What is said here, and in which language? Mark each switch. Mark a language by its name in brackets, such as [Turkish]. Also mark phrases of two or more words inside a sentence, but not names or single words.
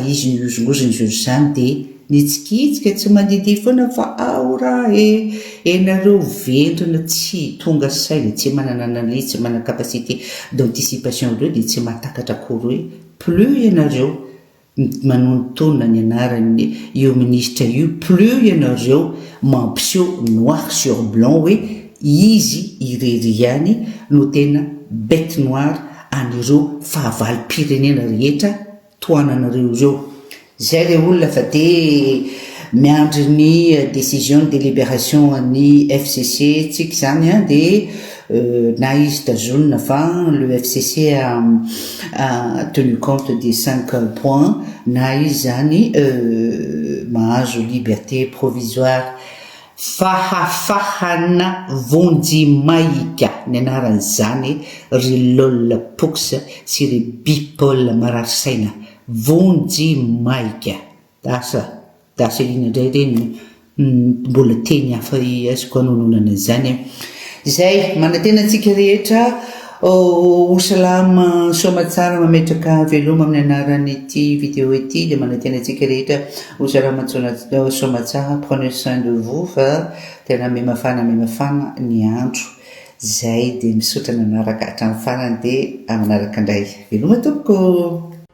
[Malagasy] izy ny iozongozony zany de nitsikitsika tsy mandidy foana fa aora enareo vendrina tsy tonga saina tsy manana analyse tsy manana [French] capacité d'anticipation [Malagasy] reo de tsy mahatakatra akory hoe plus ianareo manontona ny anarany io ministre io plus ianareo mampiseho [French] noir sur blanc [Malagasy] hoe izy irery no tena [French] bête noire [Malagasy] anireo fahavalo-pirenena rehetra toananareo ireo zay le olona fa de miandry ny [French] décision de délibération [Malagasy] ny FCC tsika zany de na izy tazonina fa le FCC [French] a tenu compte des 5 points [Malagasy] na izy zany mahazo [French] liberté provisoire [Malagasy] fahafahana vonjimaika ny anarany zany ry Lol Pox sy ry Bipol Mararisaina vonjimaika dasa inandray reny mbola teny hafa azoko anononana zany zay manatena antsika rehetra ho salama somatsara mametraka veloma amin'ny anaran'ity vidéo ity de manatena antsika rehetra ho salama somatsara [French] prenez soin de vous [Malagasy] fa tena memafana ny andro zay de misotra nanaraka hatramin'ny farany de manaraka indray veloma tompoko.